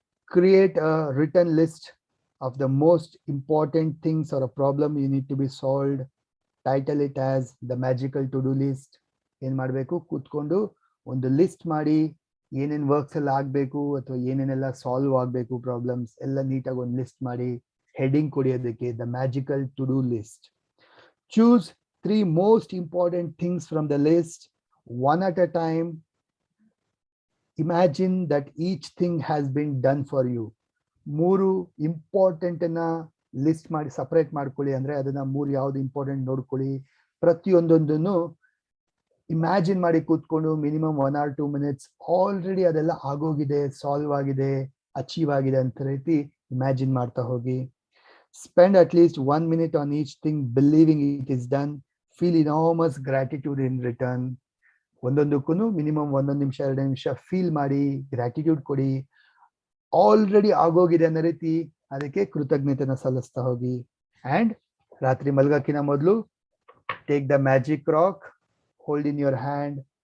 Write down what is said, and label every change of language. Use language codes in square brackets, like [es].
[en] Create a written list of the most important things or a problem you need to be solved. Title it as the magical to-do list. [kn] ಏನ್ ಮಾಡಬೇಕು, ಕೂತ್ಕೊಂಡು ಒಂದು list ಮಾಡಿ, ಏನೇನ್ works ಎಲ್ಲ ಆಗ್ಬೇಕು ಅಥವಾ ಏನೇನೆಲ್ಲ ಸಾಲ್ವ್ ಆಗ್ಬೇಕು ಪ್ರಾಬ್ಲಮ್ಸ್ ಎಲ್ಲ ನೀಟಾಗಿ ಒಂದು ಲಿಸ್ಟ್ ಮಾಡಿ ಹೆಡಿಂಗ್ ಕೊಡಿ ಅದಕ್ಕೆ, [en] The magical to do list. Choose 3 most important things from the list, one at a time. Imagine that each thing has been done for you. [kn] 3 important ಅನ್ನ ಲಿಸ್ಟ್ ಮಾಡಿ separate ಮಾಡ್ಕೊಳ್ಳಿ. ಅಂದ್ರೆ ಅದನ್ನ 3 ಯಾವ್ದು ಇಂಪಾರ್ಟೆಂಟ್ ನೋಡ್ಕೊಳ್ಳಿ. ಪ್ರತಿಯೊಂದೊಂದನ್ನು ಇಮ್ಯಾಜಿನ್ ಮಾಡಿ ಕೂತ್ಕೊಂಡು ಮಿನಿಮಮ್ 1 or 2 minutes ಆಲ್ರೆಡಿ ಅದೆಲ್ಲ ಆಗೋಗಿದೆ, ಸಾಲ್ವ್ ಆಗಿದೆ, ಅಚೀವ್ ಆಗಿದೆ ಅಂತ ರೀತಿ ಇಮ್ಯಾಜಿನ್ ಮಾಡ್ತಾ ಹೋಗಿ. [en] Spend at least 1 minute on each thing, believing it is done. Feel enormous gratitude in return. [kn] ಒಂದೊಂದಕ್ಕೂ minimum 1 ನಿಮಿಷ 2 ನಿಮಿಷ ಫೀಲ್ ಮಾಡಿ, ಗ್ರಾಟಿಟ್ಯೂಡ್ ಕೊಡಿ. ಆಲ್ರೆಡಿ ಆಗೋಗಿದೆ ಅನ್ನೋ ರೀತಿ ಅದಕ್ಕೆ ಕೃತಜ್ಞತೆನ ಸಲ್ಲಿಸ್ತಾ ಹೋಗಿ. [en] and [kn] ರಾತ್ರಿ ಮಲ್ಗಕ್ಕಿನ ಮೊದಲು [en] Take the magic rock, hold in your hand.